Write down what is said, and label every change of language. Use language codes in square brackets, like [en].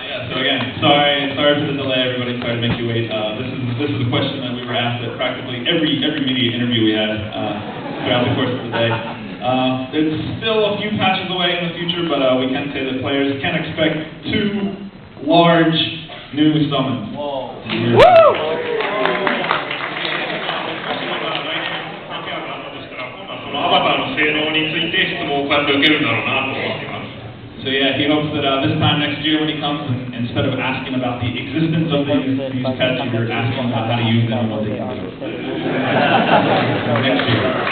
[en] So again, sorry for the delay, everybody. Sorry to make you wait. This is a question that we were asked at practically every media interview we had throughout the course of the day. It's still a few patches away in the future, but we can say that players can expect 2 large new summons. Whoa! Woo! [ja] アバターの性能について質問をこうやって受けるんだろうなと思っています。 [en] So yeah, he hopes that this time next year when he comes, instead of asking about the existence of these pets, you're asking about how to use them and what they can do. Next year.